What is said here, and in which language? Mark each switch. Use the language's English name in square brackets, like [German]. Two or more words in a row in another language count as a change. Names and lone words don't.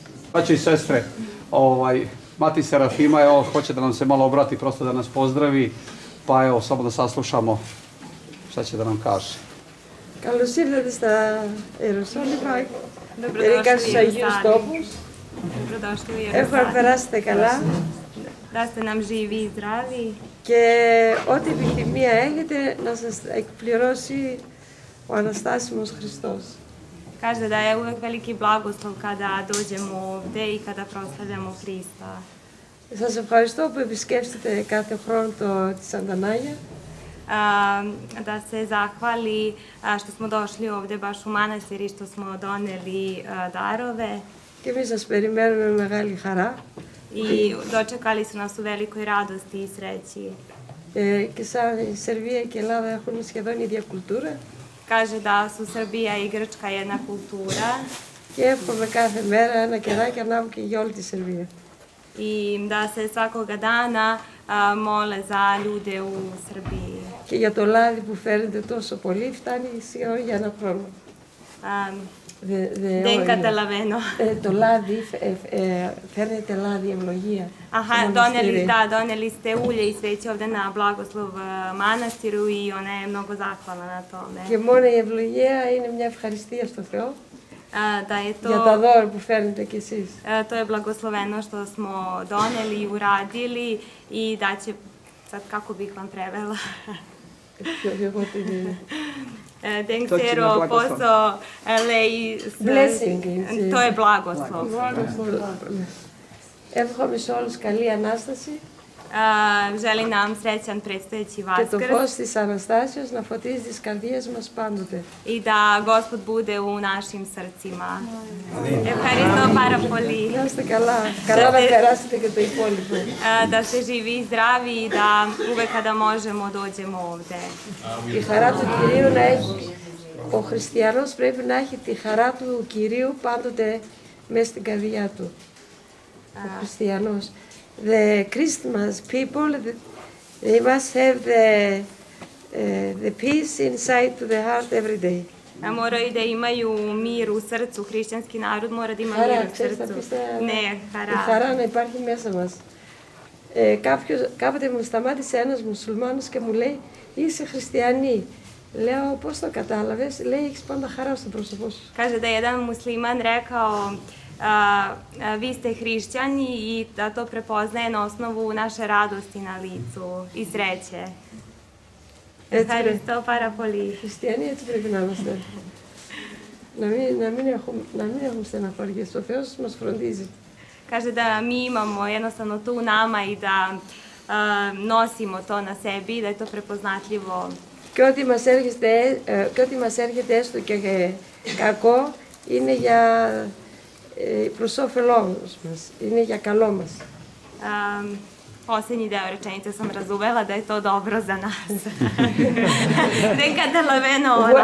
[Serbian] Braće i sestre, mati Serafima, evo, hoće da nam se malo obrati, prosto da nas pozdravi, pa evo, samo da saslušamo šta će da nam kaže. [Greek] Καλώς ήρθατε στα Ιεροσόλυμα, [Serbian] Dobrodošli [Greek] στους Αγίους Τόπους. [Serbian] Dobrodošli u [Greek] Εύχομαι να [Serbian] Jerusalim. [Greek] περάσετε καλά [Serbian] Da ste nam živi i zdravi. [Greek] και ό,τι επιθυμία έχετε να σας εκπληρώσει ο Αναστάσιμος Χριστός. [Serbian] Kaže da je uvek veliki blagoslov kada dođemo ovde i kada proslavljamo Hrista. [Greek] Σας ευχαριστώ που επισκέφτετε κάθε χρόνο τη Σαντανάγια. [Serbian] Da se zahvali što smo došli ovde baš u manastir i što smo doneli darove [Greek] Και εμείς σας περιμένουμε με μεγάλη χαρά. [Serbian] i dočekali su nas u velikoj radosti i sreći. [Greek] Και σαν η Σερβία και η Ελλάδα έχουν σχεδόν ίδια κουλτούρα. [Serbian] Kaže da su Srbija i Grčka jedna kultura [Greek] Και εύχομαι κάθε μέρα ένα κεράκι ανάβω και για όλη τη Σερβία. [Serbian] i da se svakoga dana mole za ljude u Srbiji. [Greek] Και για το λάδι που φέρνετε τόσο πολύ φτάνει σχεδόν για ένα χρόνο. Δεν καταλαβαίνω. Το λάδι, φέρνετε λάδι, ευλογία. [Serbian] Aha, doneli ste ulje i sveće ovde na blagoslov manastiru i ona je mnogo zahvalna na tome. [Greek] Και μόνο η ευλογία είναι μια ευχαριστία στο Θεό [Serbian] Da je [Greek] για τα δώρα που φέρνετε κι εσείς. [Serbian] to je blagosloveno što smo doneli i uradili i da će, sad kako bih vam prevela, [Greek] Εγώ την δεν ξέρω πόσο λέει, [English] blessing. [Serbian] to je blagoslov. [Greek] Εύχομαι σε όλους καλή Ανάσταση [Serbian] Želim nam srećan predstojeći [Greek] και το [Serbian] Vaskrs [Greek] φως της Αναστάσεως να φωτίζει τις καρδιές μας πάντοτε. [Serbian] i da Gospod bude u našim srcima. [Greek] Ευχαριστώ πάρα πολύ. Να είστε καλά. Καλά να περάσετε και το υπόλοιπο. [Serbian] Da se živi i zdravi i da uvek kada možemo dođemo ovde. [Greek] Η χαρά του Κυρίου να έχει. Ο χριστιανός πρέπει να έχει τη χαρά του Κυρίου πάντοτε μέσα στην καρδιά του. Ο χριστιανός. [English] The Christmas people, they must have the peace inside to the heart every day. [Serbian] Moraju da imaju mir u srcu, hrišćanski narod mora da ima mir [Greek] Χαρά, [Serbian] u [Greek] ξέρεις να [Serbian] srcu. [Greek] πεις [Serbian] Ne, [Greek] η hara. χαρά να υπάρχει μέσα μας. Κάποτε μου σταμάτησε ένας μουσουλμάνος και μου λέει είσαι χριστιανή. Λέω πώς το κατάλαβες, λέει έχεις πάντα χαρά στο πρόσωπό σου. [Serbian] Kaže da je jedan musliman rekao vi ste hrišćani i da to prepoznaje na osnovu naše radosti na licu i sreće. [Greek] Ευχαριστώ πάρα πολύ. Χριστιανοί έτσι πρέπει να είμαστε. Να μην έχουμε στεναχωριές. Ο Θεός μας φροντίζει. [Serbian] Kaže da mi imamo jednostavno to u nama i da nosimo to na sebi i da je to prepoznatljivo. [Greek] Και ό,τι μας έρχεται έστω και κακό είναι προς όφελός μας, είναι για καλό μας. [Serbian] Posljednji deo rečenice sam razumela da je to dobro za nas. [Greek] Δεν καταλαβαίνω όλα.